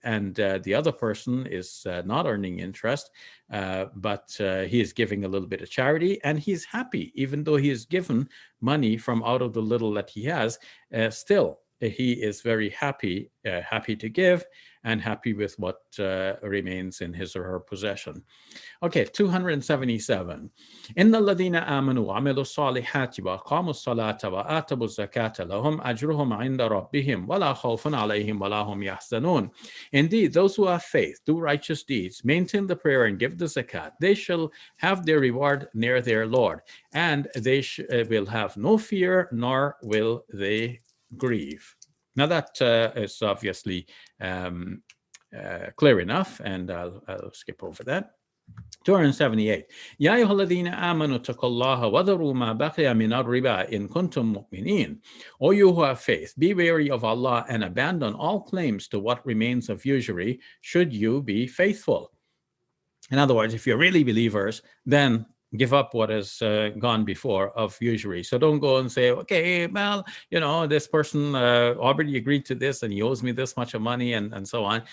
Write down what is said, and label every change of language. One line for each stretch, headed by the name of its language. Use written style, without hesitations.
English: And the other person is not earning interest, but he is giving a little bit of charity, and he's happy, even though he is given money from out of the little that he has. Still, he is very happy, happy to give, and happy with what remains in his or her possession. Okay, 277.
Arabic: إن الذين آمنوا وعملوا الصالحات وأقاموا الصلاة وآتوا الزكاة لهم أجرهم عند ربهم ولا خوف عليهم ولا هم يحزنون.
English: Indeed, those who have faith, do righteous deeds, maintain the prayer, and give the zakat, they shall have their reward near their Lord, and they will have no fear, nor will they grieve. Now that is obviously clear enough, and I'll skip over that. 278.
Arabic: يا أيها الذين آمنوا اتقوا الله وذروا ما بقي من الربا إن كنتم مؤمنين.
English: O you who have faith, be wary of Allah and abandon all claims to what remains of usury, should you be faithful. In other words, if you're really believers, then give up what has gone before of usury. So don't go and say, okay, well, this person already agreed to this and he owes me this much of money and so on.